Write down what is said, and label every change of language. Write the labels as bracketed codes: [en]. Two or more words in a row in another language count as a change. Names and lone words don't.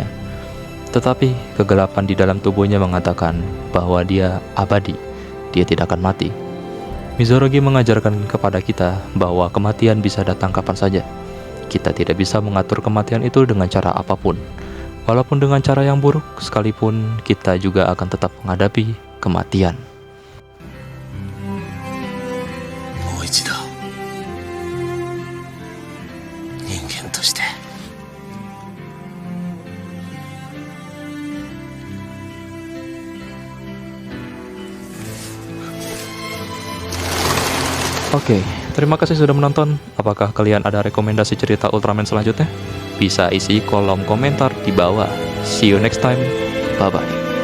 [id] Tetapi kegelapan di dalam tubuhnya mengatakan bahwa dia abadi, dia tidak akan mati. Mizorogi mengajarkan kepada kita bahwa kematian bisa datang kapan saja. Kita tidak bisa mengatur kematian itu dengan cara apapun. Walaupun dengan cara yang buruk sekalipun, kita juga akan tetap menghadapi kematian. [ja] もう一度人間として [id] Oke, terima kasih sudah menonton. Apakah kalian ada rekomendasi cerita Ultraman selanjutnya? Bisa isi kolom komentar di bawah. [en] See you next time. Bye-bye.